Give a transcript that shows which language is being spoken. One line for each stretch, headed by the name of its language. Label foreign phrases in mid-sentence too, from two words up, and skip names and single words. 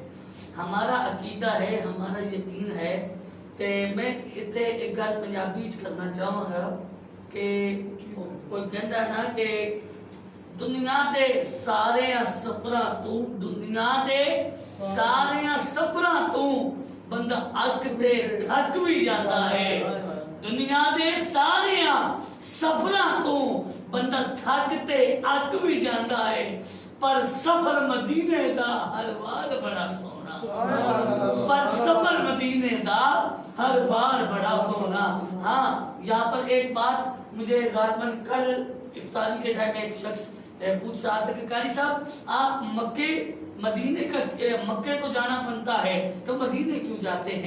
Urdu: ہمارا عقیدہ ہے, ہمارا یقین ہے کہ
Punjabi: میں اتنے ایک گل پنجابی کرنا چاہوں گا کہ کوئی کہندا ہے نا کہ دنیا دے سارے سفراں تو, دنیا دے سارے سفراں تو بندہ اک تے تھک بھی جاتا ہے. دنیا دے سارے سفراں تو بندہ تھک تے اک بھی جاتا ہے, پر سفر مدینے دا ہر بار بڑا سونا, پر سفر مدینے دا ہر بار بڑا سونا.
Urdu: ہاں یہاں پر ایک بات مجھے غالباً کل افطاری کے ٹائم ایک شخص پوچھ رہا تھا کہ قاری صاحب آپ مدینے کا مکے تو جانا بنتا ہے تو مدینے کیوں جاتے ہیں؟